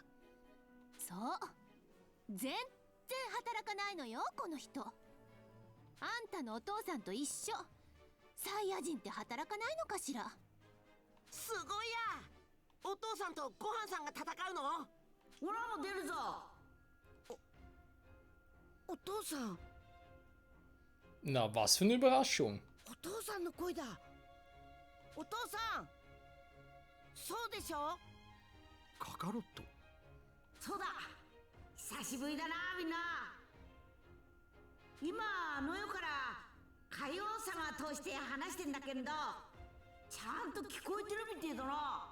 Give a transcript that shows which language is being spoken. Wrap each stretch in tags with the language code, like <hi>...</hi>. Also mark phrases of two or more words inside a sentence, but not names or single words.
<ja>そう、全然働かないのよこの人。あんたのお父さんと一緒。サイヤ人って働かないのかしら。すごいや。お父さんとごはんさんが戦うの？俺も出るぞ。お父さん。</ja> <de>Na, was für eine Überraschung.</de> <ja>お父さんの声だ。お父さん、そうでしょ？カカロット。そうだ、久しぶりだなみんな。今あの世から海王様通して話してんだけど、ちゃんと聞こえてるみてえだな。</ja>